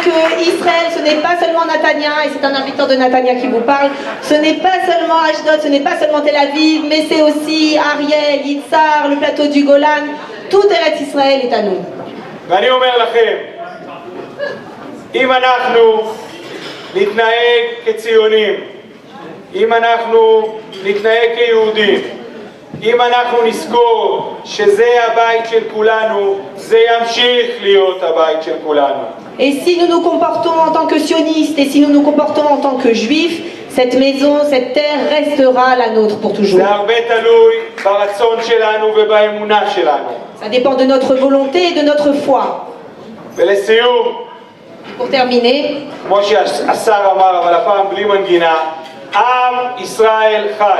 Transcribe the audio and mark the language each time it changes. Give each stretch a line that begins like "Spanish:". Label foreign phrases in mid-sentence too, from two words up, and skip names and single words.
French: Israël, ce n'est pas seulement Netanya, et c'est un habitant de Netanya qui vous parle, ce n'est pas seulement Ashdod, ce n'est pas seulement Tel Aviv, mais c'est aussi Ariel, Yitzhar, le plateau du Golan. Tout Eretz Israël est à nous.
Hebrew: ואני אומר לכם, אם אנחנו נתנהג כציונים, אם אנחנו נתנהג כיהודים, אם אנחנו נזכור שזה הבית של כולנו, זה ימשיך להיות הבית של כולנו.
French: Et si nous nous comportons en tant que sionistes, et si nous nous comportons en tant que juifs, cette maison, cette terre restera la nôtre pour toujours.
Hebrew: זה הרבה תלוי ברצון שלנו ובאמונה שלנו.
French: Ça dépend de notre volonté et de notre foi.
Hebrew: ולסיום,
French: Pour terminer,
Hebrew: כמו שהשר אמר, אבל הפעם בלי מנגינה, עם ישראל חי.